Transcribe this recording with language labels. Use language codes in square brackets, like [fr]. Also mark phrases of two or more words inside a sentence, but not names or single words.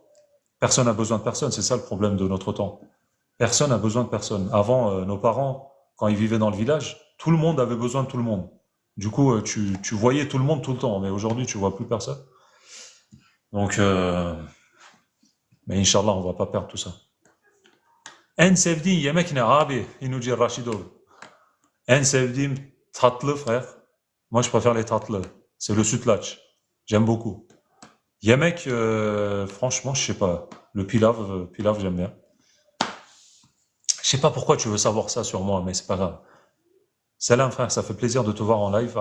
[fr] Personne n'a besoin de personne, c'est ça le problème de notre temps. Personne n'a besoin de personne. Avant, nos parents, quand ils vivaient dans le village, tout le monde avait besoin de tout le monde. Du coup, tu voyais tout le monde tout le temps, mais aujourd'hui, tu vois plus personne. Donc, mais Inch'Allah, on va pas perdre tout ça. [tr] En sevdiğin yemek ne abi? İnuci Raşidoğlu. En sevdiğim tatlı frère. [fr] Moi, je préfère les tatlı. C'est le sütlaç. J'aime beaucoup. Yemek, franchement, je sais pas. Le pilav, pilav, j'aime bien. Je sais pas pourquoi tu veux savoir ça sur moi, mais c'est pas grave. Salam frère, ça fait plaisir de te voir en live.